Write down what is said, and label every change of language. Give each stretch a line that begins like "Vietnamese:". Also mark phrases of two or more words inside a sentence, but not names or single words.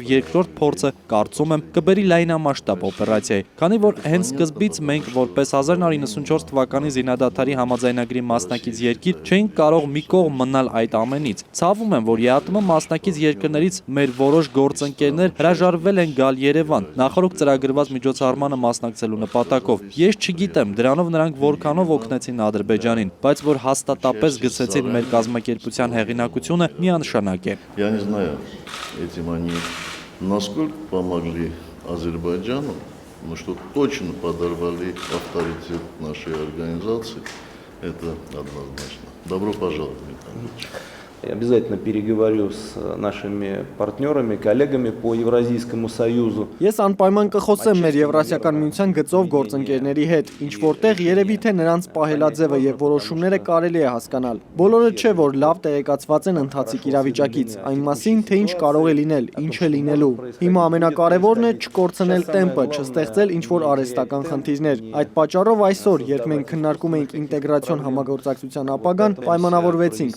Armenian: երկրորդ փորձը կարծում եմ կբերի լայնամասշտաբ օպերացիայի, քանի որ հենց սկզբից մենք որպես 1994 թվականի զինադադարի համաձայնագրի մասնակից երկիր չէինք կարող մի կողմ մնալ այդ ամենից։ Ցավում եմ, որ ԵԱՏՄ մասնակից երկրներից մեր որոշ գործընկերներ հրաժարվել են գալ Երևան նախորդ ծրագրված միջոցառմանը մասնակցելու նպատակով։ Ես չգիտեմ դրանով նրանք որքանով օգնեցին Ադրբեջանին, բայց որ հաստատապես գցեցին մեր կազմակերպության հեղինակությունը միանշանակ է։
Russian: Я не знаю этим они насколько помогли Азербайджану, но что точно подорвали авторитет нашей организации, это однозначно. Добро пожаловать, Михаил Ильич. Я обязательно переговорю с нашими партнерами, коллегами по Евразийскому союзу.
Armenian: Ես անպայման կխոսեմ մեր Եվրասիական միության գծով գործընկերների հետ, ինչ որտեղ երևի թե նրանց պահելաձևը եւ որոշումները կարելի է հասկանալ։ Բոլորը չէ, որ լավ տեղեկացված են ընթացիկ իրավիճակից, այն մասին, թե ինչ կարող է լինել, ինչ է լինելու։ Հիմա ամենակարևորն է չկորցնել տեմպը, չստեղծել ինչ որ արհեստական խնդիրներ։ Այդ պատճառով այսօր, երբ մենք քննարկում ենք ինտեգրացիոն համագործակցության ապագան, պայմանավորվեցինք,